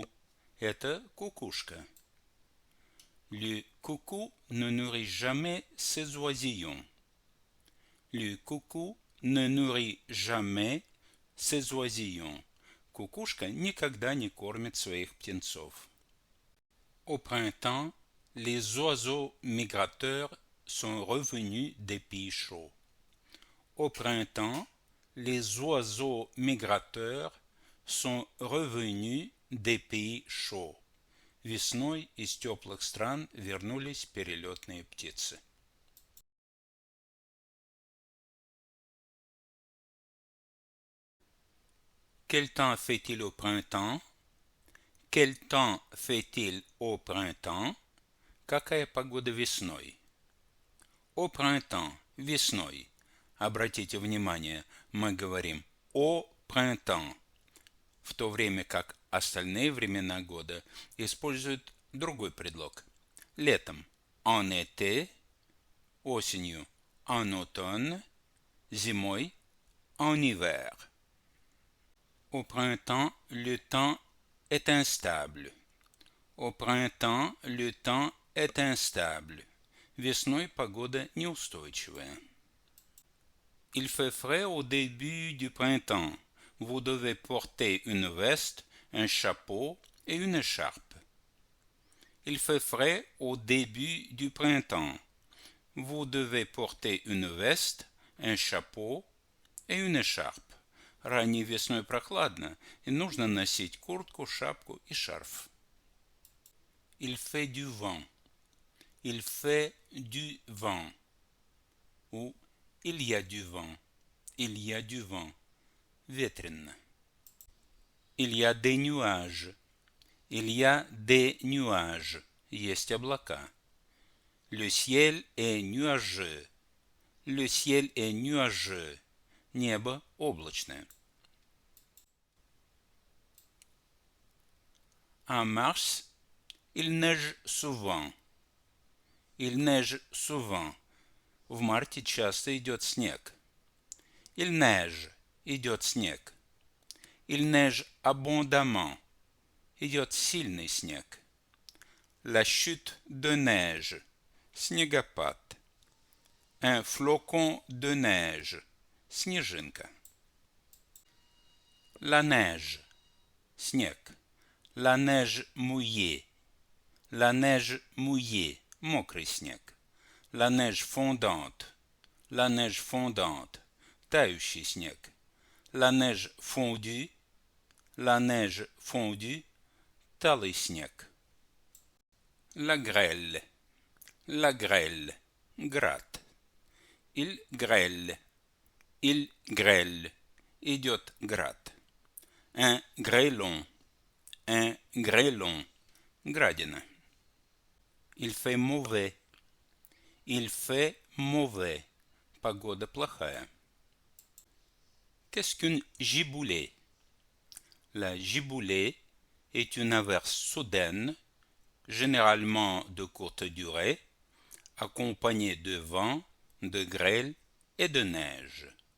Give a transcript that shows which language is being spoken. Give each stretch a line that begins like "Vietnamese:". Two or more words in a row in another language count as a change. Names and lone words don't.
Russian: Это кукушка.
French: Le coucou ne nourrit jamais ses oisillons. Le coucou ne nourrit jamais ses oisillons.
Russian: Кукушка никогда не кормит своих птенцов.
French: Au printemps, les oiseaux migrateurs sont revenus des pays chauds. Au printemps, les oiseaux migrateurs sont revenus des pays chauds.
Russian: Весной из теплых стран вернулись перелетные птицы.
French: Quel temps fait-il au printemps? Quel temps fait-il au printemps?
Russian: Какая погода весной?
French: Au printemps,
Russian: весной. Обратите внимание, мы говорим
French: au printemps,
Russian: в то время как остальные времена года используют другой предлог. Летом
French: en été,
Russian: осенью
French: en automne,
Russian: зимой
French: en hiver. Au printemps, le temps est instable. Au printemps, le temps est instable.
Russian: Весной погода неустойчивая.
French: Il fait frais au début du printemps. Vous devez porter une veste, un chapeau et une écharpe. Il fait frais au début du printemps. Vous devez porter une veste, un chapeau et une écharpe.
Russian: Ранней весной прохладно, и нужно носить куртку, шапку и шарф.
French: Il fait du vent. Il fait du vent. Ou il y a du vent. Il y a du vent. Ветрено. Il y a des nuages. Il y a des nuages.
Russian: Есть облака.
French: Le ciel est nuageux. Le ciel est nuageux.
Russian: Небо облачное.
French: En mars, il neige souvent. Il neige souvent.
Russian: В марте часто идет снег.
French: Il neige.
Russian: Идет снег.
French: Il neige abondamment.
Russian: Идет сильный снег.
French: La chute de neige. Снегопад. Un flocon de neige. Снежинка. La neige. Снег. La neige mouillée. La neige mouillée.
Russian: Мокрый снег.
French: La neige fondante. La neige fondante.
Russian: Тающий снег.
French: La neige fondue. La neige fondue.
Russian: Талый снег.
French: La grêle. La grêle. Град. Il grêle. Il grêle.
Russian: Идет град.
French: Un grêlon. Un grêlon. Градина. Il fait mauvais. Il fait mauvais.
Russian: Погода плохая.
French: Qu'est-ce qu'une giboulée? La giboulée est une averse soudaine, généralement de courte durée, accompagnée de vent, de grêle et de neige.